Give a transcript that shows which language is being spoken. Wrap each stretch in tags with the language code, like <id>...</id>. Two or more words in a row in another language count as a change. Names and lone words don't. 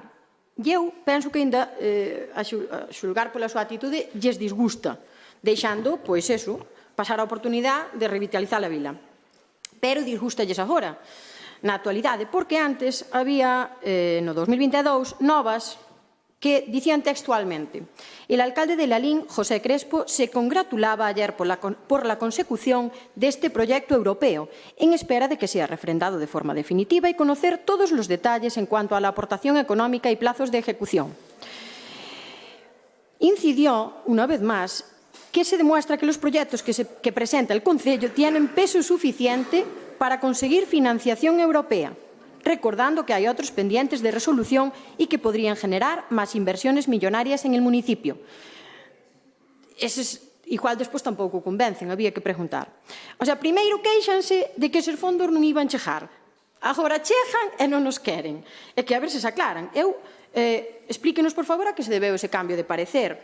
<gl>E eu penso que ainda, a xulgar pola súa actitude, lles disgusta, deixando, pois eso, pasar a oportunidade de revitalizar a vila. pero disgústalles agora, na actualidade, porque antes había, no 2022, novas que dicían textualmente:</gl> <es>el alcalde de Lalín, José Crespo, se congratulaba ayer por la consecución de este proyecto europeo, en espera de que sea refrendado de forma definitiva y conocer todos los detalles en cuanto a la aportación económica y plazos de ejecución. Incidió, una vez más, que se demuestra que los proyectos que presenta el Concello tienen peso suficiente para conseguir financiación europea, recordando que hay otros pendientes de resolución y que podrían generar más inversiones millonarias en el municipio.</es> <gl>Eses, igual despois tampouco convencen, había que preguntar.</gl> <es>O sea,</es> <gl>primeiro queixanse de que eses fondos non iban chegar. Agora chegan e non nos queren. É que a ver se se aclaran. Explíquenos, por favor, a que se debeu ese cambio de parecer.</gl>